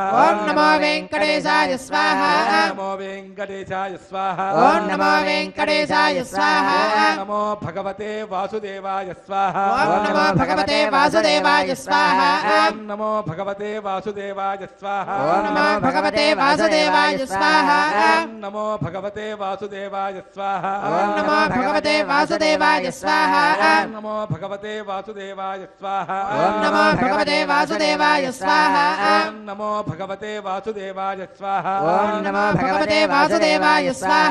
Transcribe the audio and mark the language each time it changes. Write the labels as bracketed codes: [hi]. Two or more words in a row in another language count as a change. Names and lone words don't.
[sa] ॐ नमो वेङ्कटेशाय स्वाहा ॐ नमो वेङ्कटेशाय स्वाहा ॐ नमो वेङ्कटेशाय स्वाहा ॐ नमो भगवते वासुदेवाय स्वाहा ॐ नमो भगवते वासुदेवाय स्वाहा ॐ नमो भगवते वासुदेवाय स्वाहा ఓం నమో భగవతే వాసుదేవాయ స్వాహ ఓం నమో భగవతే వాసుదేవాయ స్వాహ ఓం నమో భగవతే వాసుదేవాయ స్వాహ ఓం నమో భగవతే వాసుదేవాయ స్వాహ ఓం నమో భగవతే వాసుదేవాయ స్వాహ ఓం నమో భగవతే వాసుదేవాయ స్వాహ ఓం నమో భగవతే వాసుదేవాయ స్వాహ